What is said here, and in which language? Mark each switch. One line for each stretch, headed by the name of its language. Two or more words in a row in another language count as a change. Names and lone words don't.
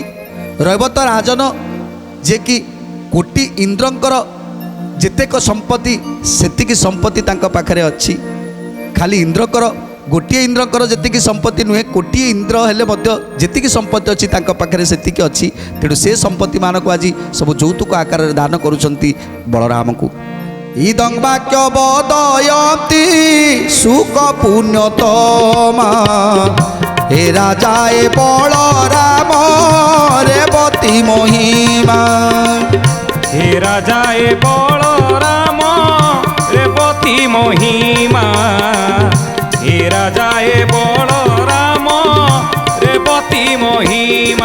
Odia: ରୈବତ ରାଜନ ଯିଏକି କୋଟି ଇନ୍ଦ୍ରଙ୍କର ଯେତେକ ସମ୍ପତ୍ତି ସେତିକି ସମ୍ପତ୍ତି ତାଙ୍କ ପାଖରେ ଅଛି। ଖାଲି ଇନ୍ଦ୍ରଙ୍କର ଗୋଟିଏ ଇନ୍ଦ୍ରଙ୍କର ଯେତିକି ସମ୍ପତ୍ତି ନୁହେଁ, କୋଟିଏ ଇନ୍ଦ୍ର ହେଲେ ମଧ୍ୟ ଯେତିକି ସମ୍ପତ୍ତି ଅଛି ତାଙ୍କ ପାଖରେ ସେତିକି ଅଛି। ତେଣୁ ସେ ସମ୍ପତ୍ତିମାନଙ୍କୁ ଆଜି ସବୁ ଯୌତୁକ ଆକାରରେ ଦାନ କରୁଛନ୍ତି ବଳରାମକୁ।
Sanskrit: ইদং বাক্য বদয়ন্তি সুখ পুণ্যতমা হে রাজায় বলরাম রেবতী মহিমা হে রাজায় বলরাম রেবতী মহিমা হে রাজায় বলরাম রেবতী মহিমা